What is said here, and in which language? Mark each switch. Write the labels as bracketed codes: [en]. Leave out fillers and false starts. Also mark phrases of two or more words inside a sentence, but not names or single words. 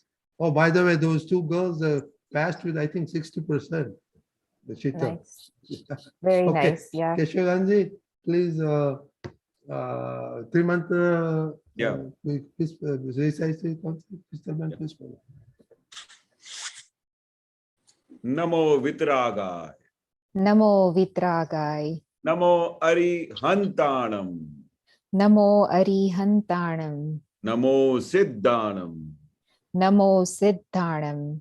[en] Oh, by the way, those 2 girls passed with, I think, 60%. The Shital. Nice. Very Okay. nice. Yeah. Keshavanandji, please, Trimantra. Yeah. Please recite it. Please. [pra] नमो वीतरागाय. नमो वीतरागाय. नमो अरिहंताणं. नमो अरिहंताणं. नमो सिद्धाणं. नमो सिद्धाणं.